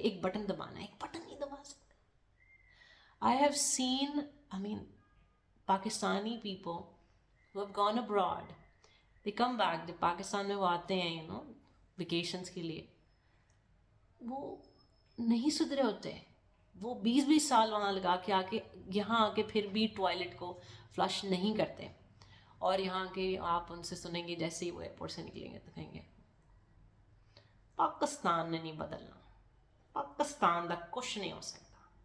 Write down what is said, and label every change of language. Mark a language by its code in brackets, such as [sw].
[ur] ایک بٹن دبانا ہے, ایک بٹن نہیں دبا سکتے. [en] I have seen, Pakistani people who have gone abroad, they come back, [ur] جب پاکستان میں وہ آتے ہیں ویکیشنس کے لیے, وہ نہیں سدھرے ہوتے. وہ 20 سال وہاں لگا کے آ کے یہاں آ کے پھر بھی ٹوائلٹ کو فلش نہیں کرتے. اور یہاں کے آپ ان سے سنیں گے جیسے ہی وہ ایئرپورٹ سے نکلیں گے تو کہیں گے پاکستان نے نہیں بدلنا, پاکستان دا کچھ نہیں ہو سکتا.